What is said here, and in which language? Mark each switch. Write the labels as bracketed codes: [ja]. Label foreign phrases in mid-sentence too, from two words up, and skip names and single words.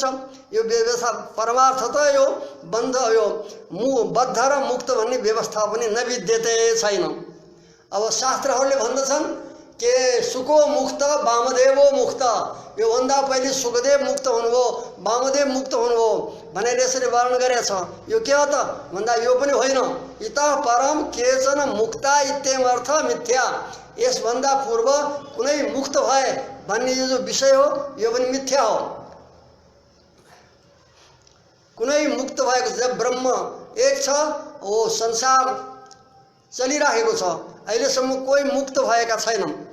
[ne] यो व्यवस्था परमार्थ त यो बन्ध, यो बद्ध र मुक्त भन्ने व्यवस्था पनि नविद्यते छैन। अब शास्त्रहरूले भन्दछन् के [sa] सुको मुक्त वामदेवो मुक्त, [ne] यो भन्दा पहिले सुखदेव मुक्त हुनुभयो, वामदेव मुक्त हुनुभयो भनेर यसरी वर्णन गरेको छ। यो के हो त भन्दा यो पनि होइन। [sa] इतः परम केचन मुक्ता इत्यमर्थ मिथ्या, [ne] यसभन्दा पूर्व कुनै मुक्त भए भन्ने यो जो विषय हो यो पनि मिथ्या हो। कुनै मुक्त भएको जब ब्रह्म एक छ, ओ संसार चलिरहेको छ, अहिलेसम्म कोही मुक्त भएका छैनन्।